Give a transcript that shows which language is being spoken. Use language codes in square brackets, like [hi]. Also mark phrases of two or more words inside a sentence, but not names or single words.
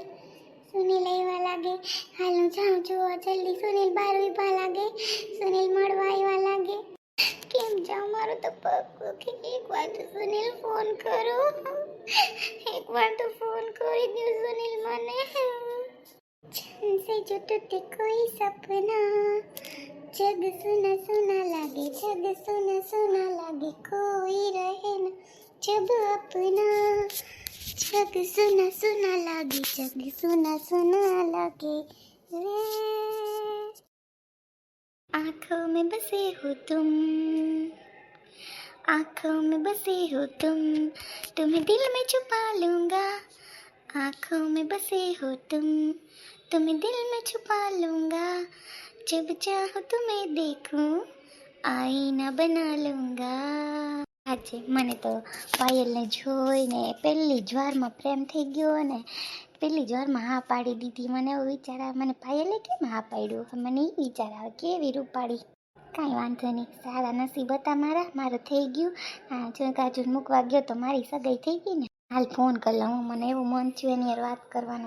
[gu] સુનિલ આવ્યા લાગે. હાલ હું જાઉં છું જલ્દી. સુનિલ બહાર ઉભા લાગે. સુનિલ મળવા આવ્યા લાગે. કેમ જાઉં? મારો તો પગ દુખે. એક વાર તો સુનિલ ફોન કરો. એક વાર તો ફોન કરી દો સુનિલ મને. [hi] चैन से जो टूटे कोई सपना, जग सुना सुना लागे, जग सुना सुना लागे, कोई रहे न जब अपना, जग सुना सुना लागे, जग सुना सुना लागे रे। आँखों में बसे हो तुम, आँखों में बसे हो तुम, तुम्हें दिल में छुपा लूंगा। आँखों में बसे हो तुम, तुम्हें दिल में छुपा लूंगा। जब चाहो तुम्हें देखूं, आईना बना लूंगा। [gu] આજે મને તો પાયલને જોઈને પહેલી જ વારમાં પ્રેમ થઈ ગયો ને પહેલી જ વારમાં હા પાડી દીધી. મને એવું વિચાર આવે, મને પાયલે કેમ હા પાડ્યું? મને એ વિચાર આવે, કેવી રૂપાળી. કાંઈ વાંધો નહીં, સારા નસીબ હતા મારા, મારું થઈ ગયું. હા, જો કાજુ મૂકવા ગયો તો મારી સગાઈ થઈ ગઈ ને. હાલ ફોન કરી લઉં, મને એવું મન થયું એની યાર વાત કરવાનો.